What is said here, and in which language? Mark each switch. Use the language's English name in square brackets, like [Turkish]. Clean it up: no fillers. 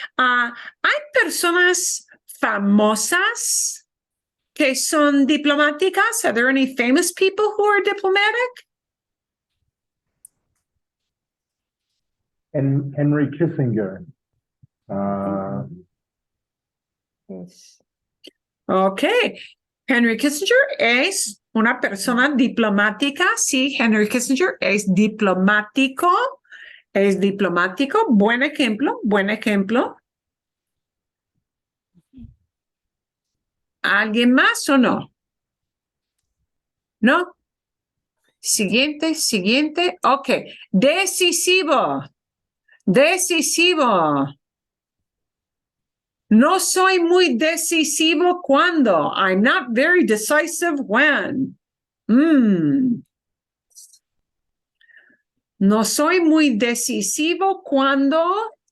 [Spanish] ¿Hay personas famosas que son diplomáticas? [English] Are there any famous people who are diplomatic? Henry Kissinger. Yes. Ok. [Spanish] Henry Kissinger es una persona diplomática. Sí, Henry Kissinger es diplomático. Es diplomático. Buen ejemplo, buen ejemplo. ¿Alguien más o no? ¿No? Siguiente, siguiente. Ok. Decisivo. Decisivo. No soy muy decisivo cuando. [English] I'm not very decisive when. [Spanish] No soy muy decisivo cuando.